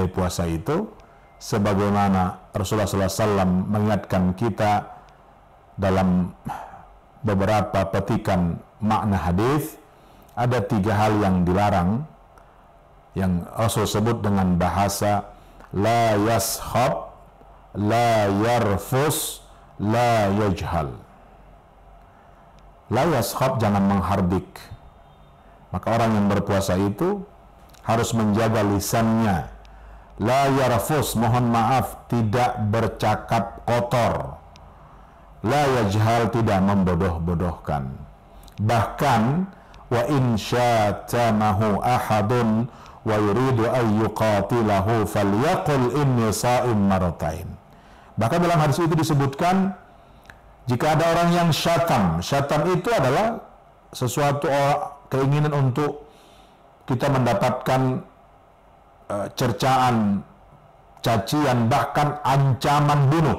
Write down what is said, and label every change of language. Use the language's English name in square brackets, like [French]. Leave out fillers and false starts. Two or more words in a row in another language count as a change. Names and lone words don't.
[Indonesian] puasa itu, sebagaimana Rasulullah SAW mengingatkan kita dalam beberapa petikan makna hadis, ada 3 hal yang dilarang, yang Rasul sebut dengan bahasa [Arabic] لا يصخب لا يرفث لا يجهل. لا يصخب, [Indonesian] jangan menghardik. Maka orang yang berpuasa itu harus menjaga lisannya. [Arabic] لا يرفث, [Indonesian] mohon maaf, tidak bercakap kotor. [Arabic] لا يجهل, [Indonesian] tidak membodoh-bodohkan. [Arabic] Bahkan وإن شتمه أحد ويريد أن يقاتله فليقل إني صائم مرتين. [Indonesian] Bahkan dalam hadis itu disebutkan, jika ada orang yang syatam itu adalah sesuatu keinginan untuk kita mendapatkan cercaan, cacian, bahkan ancaman bunuh.